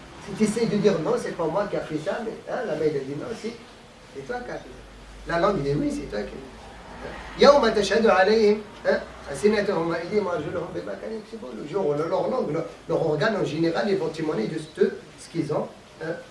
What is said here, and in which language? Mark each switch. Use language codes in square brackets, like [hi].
[fr] Si tu essaies de dire non, c'est pas moi qui a fait ça, mais la main dit non, c'est toi qui as fait ça. La langue dit oui, c'est toi qui a fait ça. [ar] يوم تشهد عليهم ألسنتهم وأيديهم وأرجلهم بما كانوا يكسبون. [fr] Le jour où leur langue, leur organe en général, ils vont témoigner de ce qu'ils ont fait.